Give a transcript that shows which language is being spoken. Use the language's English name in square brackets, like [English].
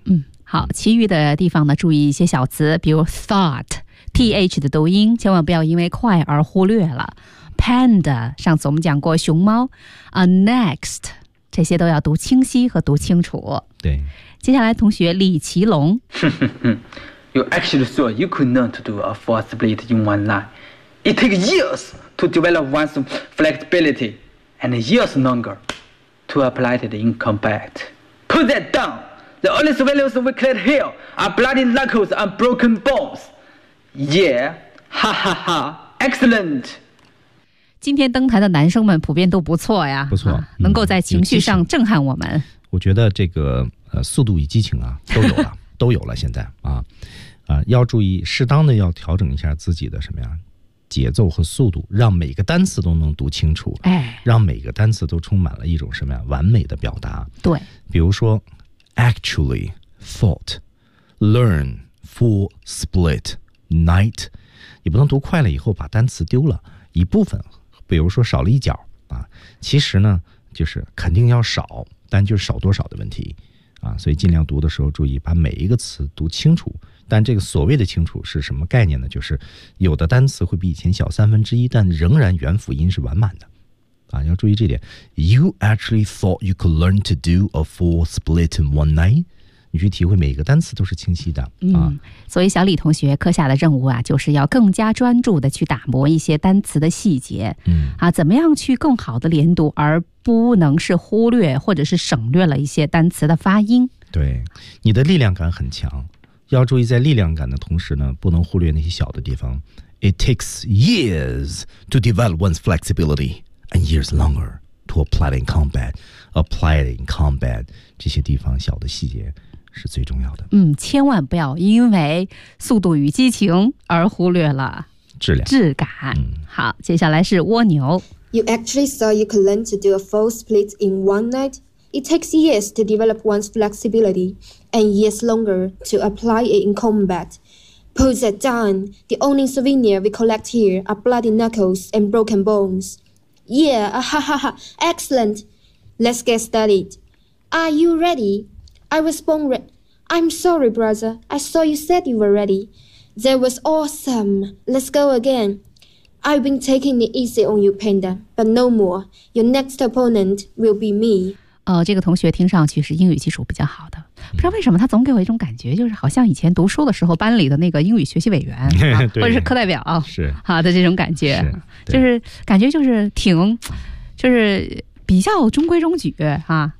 [Chinese] 嗯，好，其余的地方呢，注意一些小词，比如 thought, th 的读音，千万不要因为快而忽略了。 Panda, 上次我们讲过熊猫。Next. 这些都要读清晰和读清楚。对，接下来同学李奇龙。 [English] You actually thought you could learn to do a full split in one night. It takes years to develop one's flexibility and years longer to apply it in combat. Put that down. The only civilians we cleared here are bloody knuckles and broken bones. Yeah, ha ha ha, excellent. [Chinese] 今天登台的男生们普遍都不错呀，不错、能够在情绪上震撼我们。我觉得这个速度与激情啊都有了，都有了。现在要注意适当的要调整一下自己的什么呀节奏和速度，让每个单词都能读清楚，哎，让每个单词都充满了一种什么呀完美的表达。对，比如说 actually thought learn full split night，你不能读快了以后把单词丢了一部分。比如说少了一角啊，其实呢就是肯定要少，但就是少多少的问题啊。所以尽量读的时候注意把每一个词读清楚，但这个所谓的清楚是什么概念呢？就是有的单词会比以前小三分之一，但仍然元辅音是完满的啊，要注意这点。 [English] You actually thought you could learn to do a full split in one night？ [Chinese] 你去体会每一个单词都是清晰的啊、嗯！所以小李同学课下的任务啊，就是要更加专注地去打磨一些单词的细节，嗯，啊，怎么样去更好的连读，而不能是忽略或者是省略了一些单词的发音。对，你的力量感很强，要注意在力量感的同时呢，不能忽略那些小的地方。 [English] It takes years to develop one's flexibility and years longer to apply in combat 这些地方小的细节。是最重要的。 [Chinese] 嗯，千万不要因为速度与激情而忽略了质量、质感。嗯，好，接下来是蜗牛。 [English] You actually thought you could learn to do a full split in one night? It takes years to develop one's flexibility, and years longer to apply it in combat. Put that down. The only souvenir we collect here are bloody knuckles and broken bones. Yeah, ha ha ha! Excellent. Let's get started. Are you ready? I was born ready. I'm sorry, brother. I saw you said you were ready. That was awesome. Let's go again. I've been taking it easy on you, Panda, but no more. Your next opponent will be me. [Chinese] 这个同学听上去是英语基础比较好的，不知道为什么他总给我一种感觉，就是好像以前读书的时候班里的那个英语学习委员，啊、或者是课代表，是好的这种感觉，是就是感觉就是挺，就是。比较中规中矩啊。